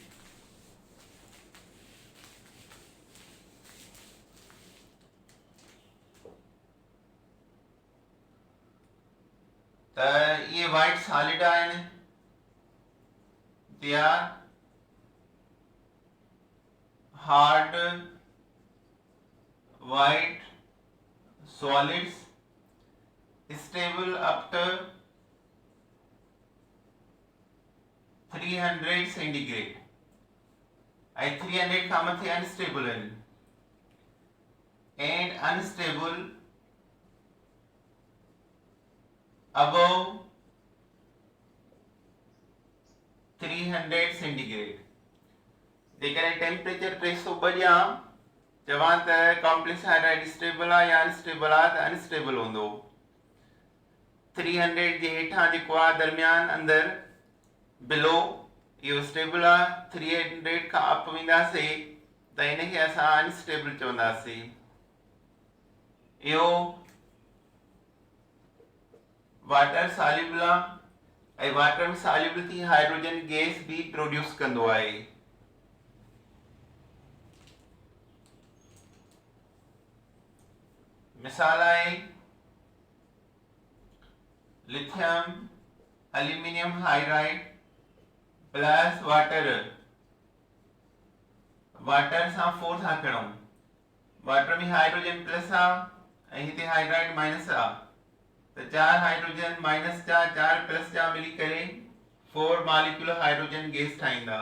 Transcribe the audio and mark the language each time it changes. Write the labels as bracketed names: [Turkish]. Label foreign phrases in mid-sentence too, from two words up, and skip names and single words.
[Sindhi] त ये वाइट सॉलिड आहिनि [English] they are hard white solids stable up to 300 centigrade and 300 [Hindi] का मतलब [English] unstable [Hindi] है [English] and unstable above 300 centigrade [Sindhi] जेकर टेम्परेचर 300 बढ़िया जवां त [English] complex hydride stable [Sindhi] आ या अनस्टेबल आ त अनस्टेबल हूंदो। 300 जे हेठां जेको आ दरमियान अंदर बिलो इहो स्टेबल आ 300 खां अप वेंदासीं त इनखे असां अनस्टेबल चवंदासीं। इहो [English] water soluble [Sindhi] आ ऐं वाटर में सॉल्युबल थी [English] hydrogen gas [Sindhi] भी प्रोड्यूस कंदो आहे। मिसाल आहे [English] lithium aluminium hydride plus water [Sindhi] सां 4 था खणूं वाटर में [English] hydrogen plus [Sindhi] आ ऐं हिते [English] hydride minus [Sindhi] आ त [English] 4 hydrogen minus [Sindhi] जा 4 प्लस जा मिली करे [English] 4 molecular hydrogen gas [Sindhi] ठाहींदा।